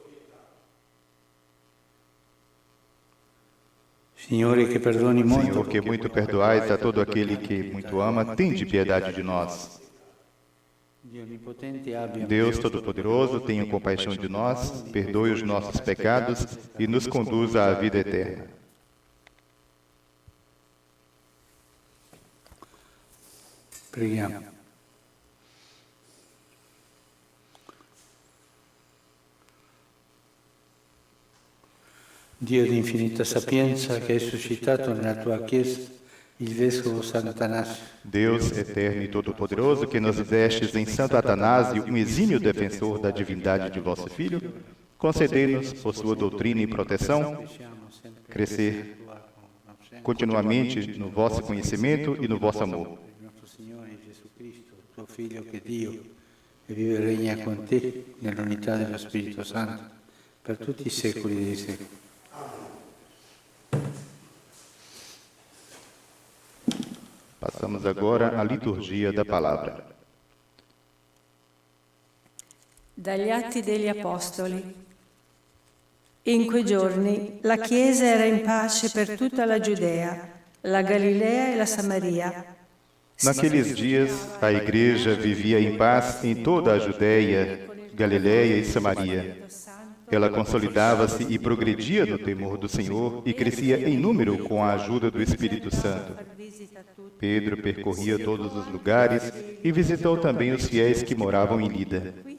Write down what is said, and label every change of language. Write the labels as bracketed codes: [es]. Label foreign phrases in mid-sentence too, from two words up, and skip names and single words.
[pt] Signore, que perdone muito. Senhor, que muito perdoais a todo aquele que muito ama, tende piedade de nós. Deus Todo-Poderoso, tenha compaixão de nós, perdoe os nossos pecados e nos conduza à vida eterna. [it] Preghiamo. Dio di infinita sapienza, che hai suscitato nella tua Chiesa il Vescovo Sant'Atanasio. [pt] Deus eterno e todo-poderoso, que nos destes em Santo Atanásio um exímio defensor da divindade de vosso Filho, concedei-nos, por sua doutrina e proteção, crescer continuamente no vosso conhecimento e no vosso amor. [it] Nostro Signore Gesù Cristo, tuo Figlio che è Dio, e vive e regna con te nell'unità dello Spirito Santo, per tutti i secoli dei secoli. [pt] Passamos agora à liturgia da palavra. [it] Dagli Atti degli Apostoli. In quei giorni la Chiesa era in pace per tutta la Giudea, la Galilea e la Samaria. [pt] Naqueles dias, a igreja vivia em paz em toda a Judéia, Galiléia e Samaria. Ela consolidava-se e progredia no temor do Senhor e crescia em número com a ajuda do Espírito Santo. Pedro percorria todos os lugares e visitou também os fiéis que moravam em Lida.